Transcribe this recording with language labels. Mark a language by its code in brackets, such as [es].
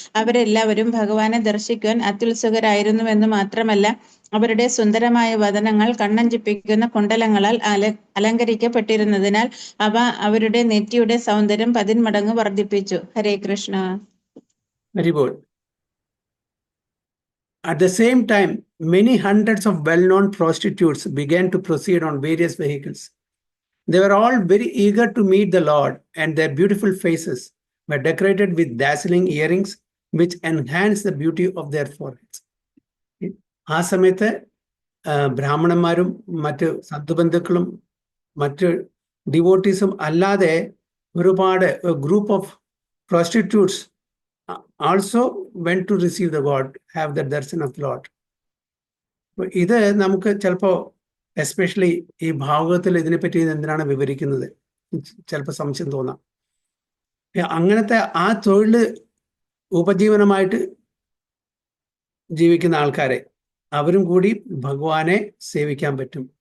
[ml] അവരെല്ലാവരും ഭഗവാനെ ദർശിക്കുവാൻ അത്യുത്സുകരായിരുന്നുവെന്ന് മാത്രമല്ല, അവരുടെ സുന്ദരമായ വദനങ്ങൾ കണ്ണഞ്ചിപ്പിക്കുന്ന കുണ്ഡലങ്ങളാൽ അലങ്കരിക്കപ്പെട്ടിരുന്നതിനാൽ അവ അവരുടെ നെറ്റിയുടെ സൗന്ദര്യം 10 മടങ്ങ് വർദ്ധിപ്പിച്ചു. ഹരേ Krishna. [en] Very good. At the same time, many hundreds of well-known prostitutes began to proceed on various vehicles. They were all very eager to meet the Lord, and their beautiful faces were decorated with dazzling earrings which enhanced the beauty of their foreheads. [ml] ആ സമയത്ത് ബ്രാഹ്മണന്മാരും മറ്റ് സദ്ബന്ധുക്കളും മറ്റ് ഡിവോട്ടീസും അല്ലാതെ ഒരുപാട് group [en] Of prostitutes also went to receive the God, have the darshan of the Lord. [ml] ഇത് നമുക്ക് ചിലപ്പോൾ especially ഈ ഭാഗവതത്തിൽ ഇതിനെപ്പറ്റി എന്തിനാണ് വിവരിക്കുന്നത് ചിലപ്പോൾ സംശയം തോന്നാം. അങ്ങനത്തെ ആ തൊഴിൽ ഉപജീവനമായിട്ട് ജീവിക്കുന്ന ആൾക്കാരെ അവരും കൂടി ഭഗവാനെ സേവിക്കാൻ പറ്റും.